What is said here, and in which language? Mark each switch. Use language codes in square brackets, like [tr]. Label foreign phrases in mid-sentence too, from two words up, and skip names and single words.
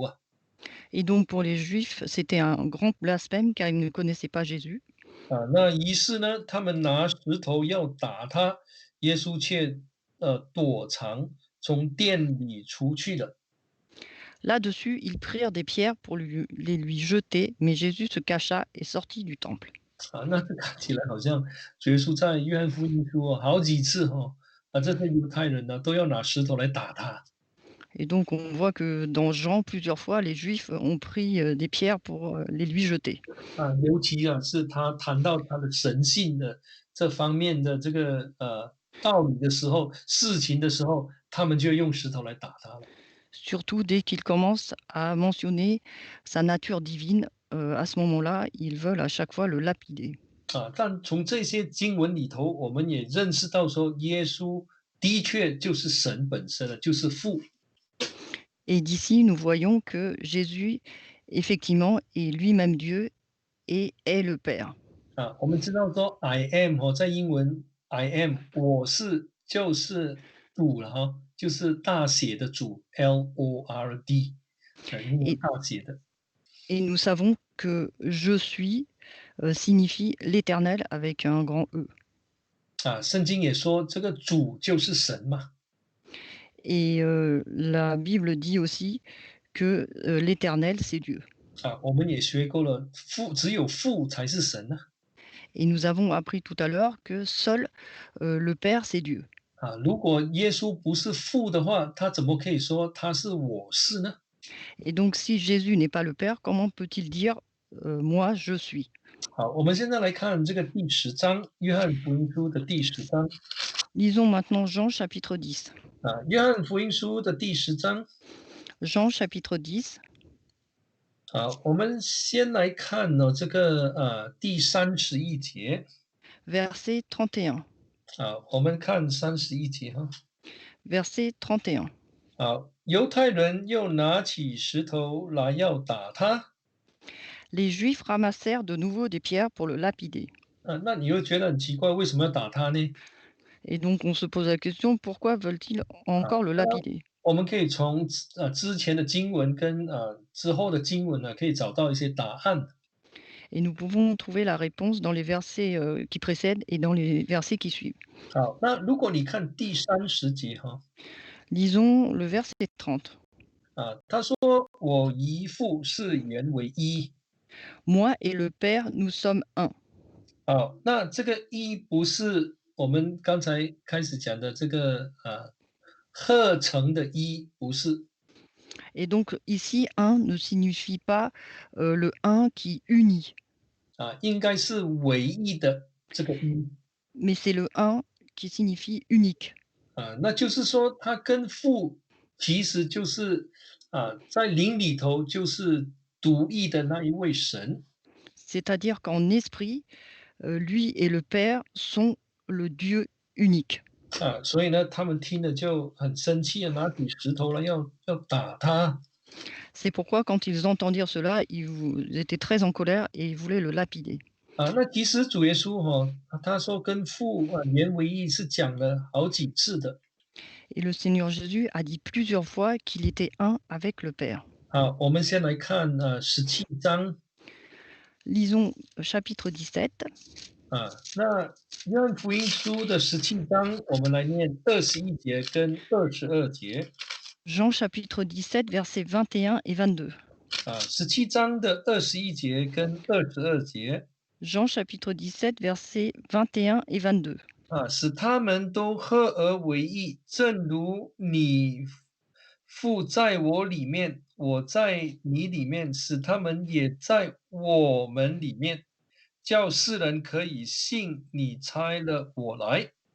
[fr] Et donc, pour les Juifs, c'était un grand blasphème car ils ne connaissaient pas Jésus. [zh] 那于是呢，他们拿石头要打他，耶稣却躲藏，从店里出去了。 [fr] Là-dessus, ils prirent des pierres pour les lui jeter, mais Jésus se cacha et sortit du temple. [zh] 那这看起来好像主耶稣在约翰福音书好几次这些犹太人都要拿石头来打他。 [fr] Et donc, on voit que dans Jean, plusieurs fois, les Juifs ont pris des pierres pour les lui jeter. [zh] 尤其是他谈到他的神性的这方面的这个道理的时候，事情的时候，他们就用石头来打他了。 [fr] Surtout dès qu'il commence à mentionner sa nature divine, à ce moment-là, ils veulent à chaque fois le lapider. [zh] 但从这些经文里头，我们也认识到说，耶稣的确就是神本身了，就是父。 [fr] Et d'ici, nous voyons que Jésus, effectivement, est lui-même Dieu et est le Père. [zh] 我们知道说， [en] I am [zh] 在英文 [en] I am [zh] 我是就是主了就是大写的主 Lord，英文 [fr] Et, [zh] 大写的。 [fr] et nous savons que je suis signifie l'éternel avec un grand E. [zh] 圣经也说这个主就是神嘛。 [fr] Et la Bible dit aussi que l'éternel, c'est Dieu. [zh] 我们也学过了，只有父才是神 [fr] Et nous avons appris tout à l'heure que seul le Père, c'est Dieu. [zh] 如果耶稣不是父的话，他怎么可以说他是我是呢？ [fr] Et donc, si Jésus n'est pas le Père, comment peut-il dire moi, je suis? [zh] 好，我们现在来看这个第10章，约翰福音书的第10章。 [fr] Lisons maintenant Jean chapitre 10. [zh] 约翰福音书的第10章。 [fr] Jean chapitre 10. [zh] 好，我们先来看这个第31节。 [fr] Verset 31. [zh] 我们看31节 [fr] Verset 31. [zh] 犹太人又拿起石头来要打他。 [fr] Les Juifs ramassèrent de nouveau des pierres pour le lapider. [zh] 那你又觉得很奇怪，为什么要打他呢？ [fr] Et donc, on se pose la question, pourquoi veulent-ils encore le lapider? [zh] 我们可以从之前的经文跟之后的经文可以找到一些答案。 [fr] Et nous pouvons trouver la réponse dans les versets qui précèdent et dans les versets qui suivent. [zh] 好，那如果你看第30节 [fr] Lisons le verset 30. [zh] 他说我姨父是原为一。 [fr] Moi et le Père, nous sommes un. [zh] 好，那这个一不是我们刚才开始讲的这个合成的一，不是。 [fr] Et donc ici, un ne signifie pas le un qui unit, [zh] 应该是唯一的这个一。 [fr] mais c'est le un qui signifie unique. [zh] 那就是说他跟父其实就是在灵里头就是独一的那一位神。 [fr] C'est-à-dire qu'en esprit, lui et le Père sont le Dieu unique. [zh] 所以呢，他们听了就很生气啊，拿起石头来要打他。 [fr] C'est pourquoi quand ils entendirent cela, ils étaient très en colère et ils voulaient le lapider. [zh] 那其实主耶稣他说跟父连为一是讲了好几次的。 [fr] Et le Seigneur Jésus a dit plusieurs fois qu'il était un avec le Père. [zh] 我们先来看17章。 [fr] Lisons chapitre 17, [zh] 那约翰福音书的17章，我们来念21节跟22节。 [fr] Jean chapitre 17, versets 21 et 22. [zh] 17章的21节跟22节。 [fr] Jean chapitre 17, versets 21 et 22. [zh] 使他们都合而为一，正如你父在我里面，我在你里面，使他们也在我们里面，叫世人可以信你差了我来。